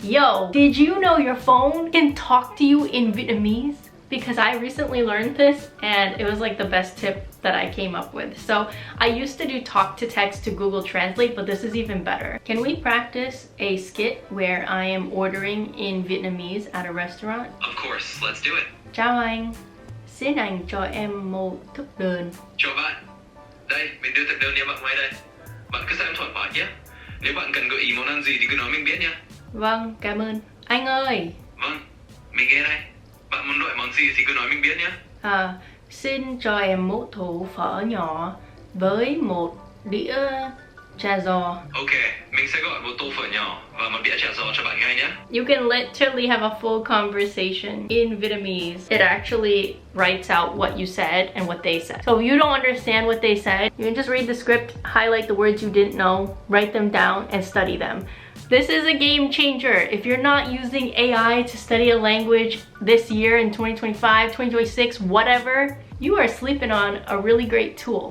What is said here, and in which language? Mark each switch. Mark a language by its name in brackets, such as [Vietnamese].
[English] Yo, did you know your phone can talk to you in Vietnamese? Because I recently learned this and it was like the best tip that I came up with. So I used to do talk to text to Google Translate, but this is even better. Can we practice a skit where I am ordering in Vietnamese at a restaurant? Of course, let's do it. [Vietnamese] Chào anh, xin anh cho em một thực đơn. Chào bạn. Đây, mình đưa thực đơn cho bạn ngay đây. Bạn cứ xem thoải mái nhé. Nếu bạn cần gợi ý món ăn gì thì cứ nói mình biết nhé. Vâng, cảm ơn. Anh ơi. Vâng, mình nghe đây. Bạn muốn gọi món gì thì cứ nói mình biết nhé. Xin cho em một thố phở nhỏ với một đĩa chả giò. Ok, mình sẽ gọi một tô phở nhỏ và một đĩa chả giò cho bạn ngay nhé. [English] You can literally have a full conversation in Vietnamese. It actually writes out what you said and what they said. So if you don't understand what they said, you can just read the script, highlight the words you didn't know, write them down, and study them. This is a game changer. If you're not using AI to study a language this year in 2025, 2026, whatever, you are sleeping on a really great tool.